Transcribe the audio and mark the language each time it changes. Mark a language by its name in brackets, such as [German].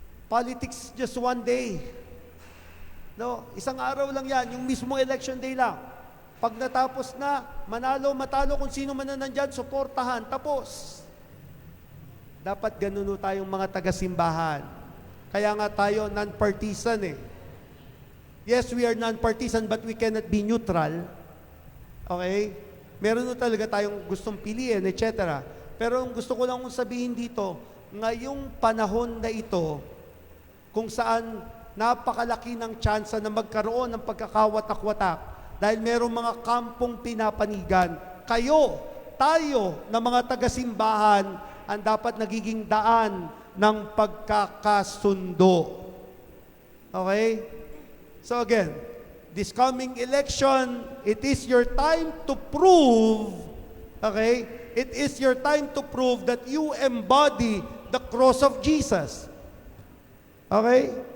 [English] Politics just one day. [Filipino] No, isang araw lang yan, yung mismong election day lang. Pag natapos na, manalo, matalo, kung sino man na nandyan, suportahan, tapos. Dapat ganun tayong mga taga-simbahan. Kaya nga tayo non-partisan eh. [English] Yes, we are non-partisan but we cannot be neutral. [Filipino] Okay? Meron talaga tayong gustong piliin, etc. Pero ang gusto ko lang sabihin dito, ngayong panahon na ito, kung saan napakalaki ng tsansa na magkaroon ng pagkakawatak-watak dahil merong mga kampong pinapanigan, tayo na mga taga-simbahan ang dapat nagiging daan ng pagkakasundo. [English] Okay? So again, this coming election, it is your time to prove, okay? It is your time to prove that you embody the cross of Jesus. Okay?